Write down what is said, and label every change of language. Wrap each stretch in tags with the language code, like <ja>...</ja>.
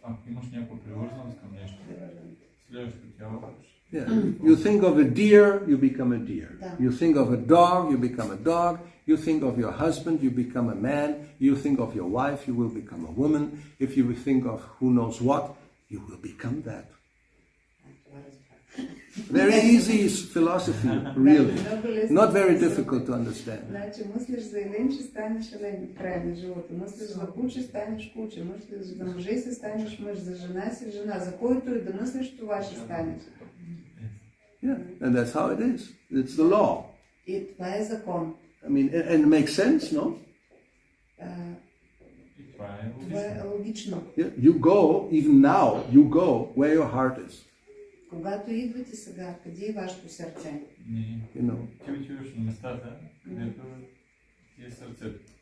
<bg>Ако имаш някаква привързаност към нещо, следващото тяло.</bg> <en>Yeah. You think of a deer, you become a deer. You think of a dog, you become a dog. You think of your husband, you become a man. You think of your wife, you will become a woman. If you think of who knows what, you will become that. Very easy philosophy, really. Not very difficult to understand.</en> <bg>Значи мислиш за елен, ще станеш елен в края на живота. Мислиш за куче, станеш куче. Мислиш за мъже, си станеш мъж. За жена си жена. За който и да мислиш, това ще станеш.</bg> <en>Yeah, and that's how it is. It's the law.</en> <bg>И това е закон.</bg> <en>I mean, and it makes sense, no?</en> <bg>Това е логично.</bg> <en>You go, even now, you go where your heart is.</en> <bg>Когато идвате сега, къде е вашето сърце? Ти отиваш на местата, където ти е сърцето.</bg>